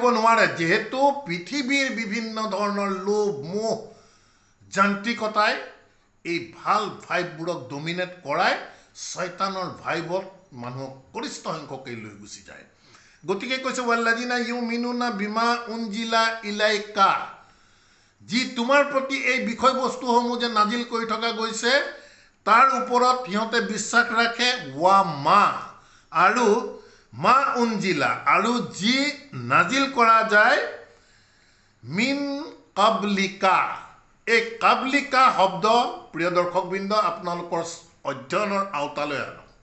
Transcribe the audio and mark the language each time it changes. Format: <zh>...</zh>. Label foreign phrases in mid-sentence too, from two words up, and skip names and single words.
<as>নোৱাৰে যিহেতু পৃথিৱীৰ বিভিন্ন ধৰণৰ লোভ মোহ যান্ত্ৰিকতাই এই ভাল ভাইববোৰক ডমিনেট কৰাই শয়তানৰ ভাইবত মানুহক গৰিষ্ঠ সংখ্যকে লৈ গুচি যায় গতিকে কৈছে</as> <ar>والذين يؤمنون بما أنزل إليك</ar> <as>যি তোমাৰ প্ৰতি এই বিষয়বস্তুসমূহ যে নাজিল কৰি থকা গৈছে তাৰ ওপৰত সিহঁতে বিশ্বাস ৰাখে</as> <ar>وما</ar> <as>আৰু</as> <ar>ما أنزل</ar> <as>আৰু যি নাজিল কৰা যায়</as> <ar>من قبلك</ar> <as>এই কাবলিকা শব্দ প্ৰিয় দৰ্শকবৃন্দ আপোনালোকৰ অধ্যয়নৰ আওতালৈ আনো</as>